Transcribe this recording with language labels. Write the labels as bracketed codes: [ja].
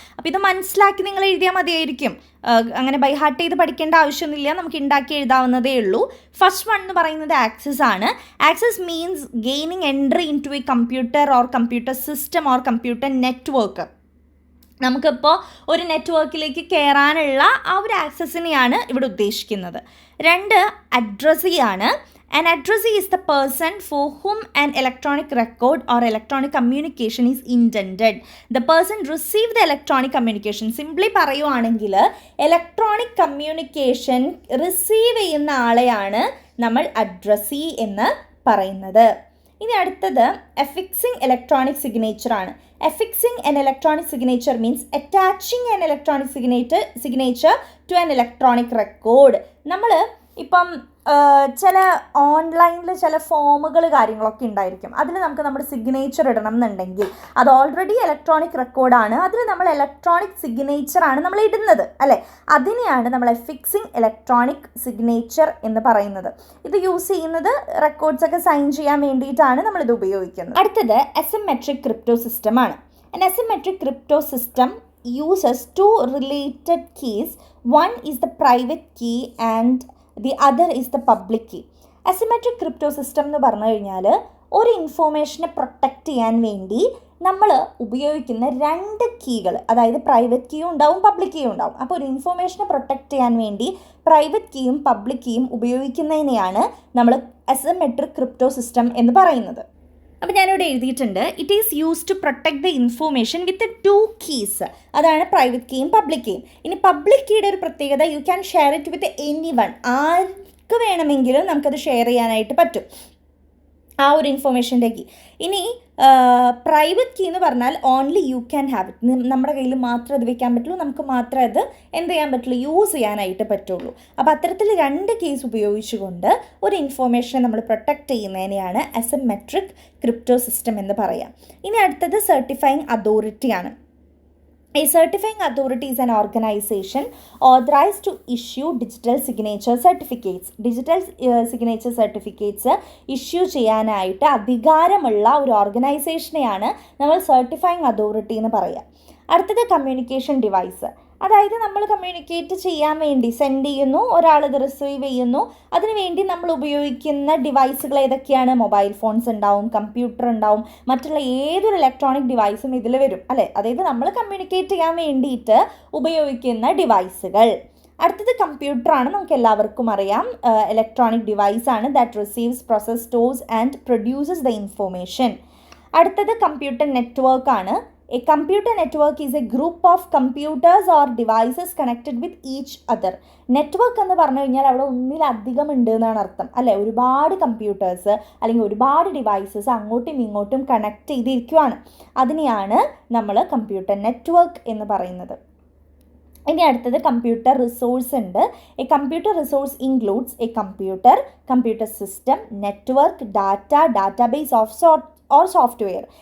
[ml] അപ്പോൾ ഇത് മനസ്സിലാക്കി നിങ്ങൾ എഴുതിയാൽ മതിയായിരിക്കും. അങ്ങനെ ബൈ ഹാർട്ട് ചെയ്ത് പഠിക്കേണ്ട ആവശ്യമൊന്നുമില്ല, നമുക്ക് ഉണ്ടാക്കി എഴുതാവുന്നതേ ഉള്ളൂ. ഫസ്റ്റ് വൺ എന്ന് പറയുന്നത് ആക്സസ് ആണ്. [en] Access means gaining entry into a computer or computer system or computer network. [ml] നമുക്കിപ്പോൾ ഒരു നെറ്റ്വർക്കിലേക്ക് കയറാനുള്ള ആ ഒരു ആക്സസിനെയാണ് ഇവിടെ ഉദ്ദേശിക്കുന്നത്. 2 അഡ്രസ്സി ആണ്. [en] An addressee is the person for whom an electronic record or electronic communication is intended. The person receive the electronic communication. [ml] Simply പറയുവാണെങ്കിൽ ഇലക്ട്രോണിക് കമ്മ്യൂണിക്കേഷൻ റിസീവ് ചെയ്യുന്ന ആളെയാണ് നമ്മൾ അഡ്രസ്സി എന്ന് പറയുന്നത്. ഇനി അടുത്തത് affixing electronic signature ആണ്. [en] Affixing an electronic signature means attaching an electronic signature to an electronic record. [ml] നമ്മൾ ഇപ്പം ചില ഓൺലൈനിൽ ചില ഫോമുകൾ കാര്യങ്ങളൊക്കെ ഉണ്ടായിരിക്കും. അതിൽ നമുക്ക് നമ്മുടെ സിഗ്നേച്ചർ ഇടണം എന്നുണ്ടെങ്കിൽ അത് ഓൾറെഡി ഇലക്ട്രോണിക് റെക്കോർഡാണ്, അതിൽ നമ്മൾ ഇലക്ട്രോണിക് സിഗ്നേച്ചറാണ് നമ്മൾ ഇടുന്നത് അല്ലേ. അതിനെയാണ് നമ്മൾ ഫിക്സിങ് ഇലക്ട്രോണിക് സിഗ്നേച്ചർ എന്ന് പറയുന്നത്. ഇത് യൂസ് ചെയ്യുന്നത് റെക്കോർഡ്സ് ഒക്കെ സൈൻ ചെയ്യാൻ വേണ്ടിയിട്ടാണ് നമ്മളിത് ഉപയോഗിക്കുന്നത്. അടുത്തത് അസിമെട്രിക് ക്രിപ്റ്റോ സിസ്റ്റം ആണ്. [en] An asymmetric crypto system uses two related keys. One is the private key and the other is the public key. [ml] Asymmetric crypto system എന്ന് പറഞ്ഞു കഴിഞ്ഞാൽ ഒരു ഇൻഫോർമേഷനെ പ്രൊട്ടക്റ്റ് ചെയ്യാൻ വേണ്ടി നമ്മൾ ഉപയോഗിക്കുന്ന രണ്ട് കീകൾ, അതായത് പ്രൈവറ്റ് കീയും ഉണ്ടാവും പബ്ലിക് കീയും ഉണ്ടാവും. അപ്പോൾ ഒരു ഇൻഫോർമേഷനെ പ്രൊട്ടക്റ്റ് ചെയ്യാൻ വേണ്ടി പ്രൈവറ്റ് കീയും പബ്ലിക് കീയും ഉപയോഗിക്കുന്നതിനെയാണ് നമ്മൾ അസിമെട്രിക് ക്രിപ്റ്റോ സിസ്റ്റം എന്ന് പറയുന്നത്. അപ്പോൾ ഞാനിവിടെ എഴുതിയിട്ടുണ്ട്, [en] It is use to protect the information with 2 keys. [ml] അതാണ് പ്രൈവറ്റ് കീയും പബ്ലിക് കീയും. ഇനി പബ്ലിക് കീയുടെ ഒരു പ്രത്യേകത, [en] You can share it with anyone. [ml] ആർക്ക് വേണമെങ്കിലും നമുക്കത് ഷെയർ ചെയ്യാനായിട്ട് പറ്റും, ആ ഒരു ഇൻഫോർമേഷൻ്റെ കീ. ഇനി പ്രൈവറ്റ് കീ എന്ന് പറഞ്ഞാൽ [en] Only you can have it. [ml] നമ്മുടെ കയ്യിൽ മാത്രമേ അത് വെക്കാൻ പറ്റുള്ളൂ, നമുക്ക് മാത്രമേ അത് എന്ത് ചെയ്യാൻ പറ്റുള്ളൂ, യൂസ് ചെയ്യാനായിട്ട് പറ്റുള്ളൂ. അപ്പോൾ അത്തരത്തിൽ 2 കേസ് ഉപയോഗിച്ചുകൊണ്ട് ഒരു ഇൻഫോർമേഷനെ നമ്മൾ പ്രൊട്ടക്റ്റ് ചെയ്യുന്നതിനെയാണ് അസിമെട്രിക് ക്രിപ്റ്റോ സിസ്റ്റം എന്ന് പറയാം. ഇനി അടുത്തത് certifying അതോറിറ്റിയാണ്. A certifying authority is an organization authorized to issue digital signature certificates. Digital signature certificates issue ചെയ്യാനായിട്ട് അധികാരമുള്ള ഒരു ഓർഗനൈസേഷനെയാണ് നമ്മൾ സർട്ടിഫൈങ് അതോറിറ്റി എന്ന് പറയുക. അടുത്തത് കമ്മ്യൂണിക്കേഷൻ ഡിവൈസ്. അതായത് നമ്മൾ കമ്മ്യൂണിക്കേറ്റ് ചെയ്യാൻ വേണ്ടി സെൻഡ് ചെയ്യുന്നു, ഒരാളത് റിസീവ് ചെയ്യുന്നു, അതിനുവേണ്ടി നമ്മൾ ഉപയോഗിക്കുന്ന ഡിവൈസുകൾ ഏതൊക്കെയാണ്? മൊബൈൽ ഫോൺസ് ഉണ്ടാവും, കമ്പ്യൂട്ടർ ഉണ്ടാവും, മറ്റുള്ള ഏതൊരു ഇലക്ട്രോണിക് ഡിവൈസും ഇതിൽ വരും അല്ലേ. അതായത് നമ്മൾ കമ്മ്യൂണിക്കേറ്റ് ചെയ്യാൻ വേണ്ടിയിട്ട് ഉപയോഗിക്കുന്ന ഡിവൈസുകൾ. അടുത്തത് കമ്പ്യൂട്ടറാണ്, നമുക്ക് എല്ലാവർക്കും അറിയാം. Electronic ഡിവൈസാണ് [en] That receives, process, stores and produces the information. [ml] അടുത്തത് കമ്പ്യൂട്ടർ നെറ്റ്വർക്കാണ്. [en] A computer network is a group of computers or devices connected with each other. [ml] Network എന്ന് പറഞ്ഞു കഴിഞ്ഞാൽ അവിടെ ഒന്നിലധികം ഉണ്ട് എന്നാണ് അർത്ഥം അല്ലേ. ഒരുപാട് കമ്പ്യൂട്ടേഴ്സ് അല്ലെങ്കിൽ ഒരുപാട് ഡിവൈസസ് അങ്ങോട്ടും ഇങ്ങോട്ടും കണക്ട് ചെയ്തിരിക്കുകയാണ്. അതിനെയാണ് നമ്മൾ കമ്പ്യൂട്ടർ നെറ്റ്വർക്ക് എന്ന് പറയുന്നത്. ഇനി അടുത്തത് കമ്പ്യൂട്ടർ റിസോഴ്സ് ഉണ്ട്. [en] A computer resource includes a computer system, network, database or software.